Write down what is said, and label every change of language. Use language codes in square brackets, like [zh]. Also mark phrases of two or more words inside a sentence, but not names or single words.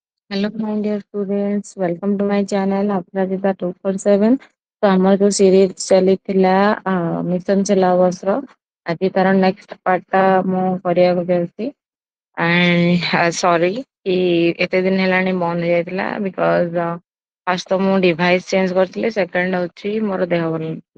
[en] Hello, my dear students. Welcome to my channel Aprazita 247. [or] तो ଆମର ଯୋଉ ସିରିଜ ଚାଲିଥିଲା [en] mission syllabusର [or] ଆଜି ତାର [en] next partଟା [or] ମୁଁ କରିବାକୁ ଯାଉଛି [en] and sorry [or] କି ଏତେ ଦିନ ହେଲାଣି ବନ୍ଦ ହେଇଯାଇଥିଲା [en] because first [or] ତ ମୁଁ [en] device change [or] କରିଥିଲି ସେକେଣ୍ଡ ହଉଛି ମୋର ଦେହ ଭଲ ନଥିଲା।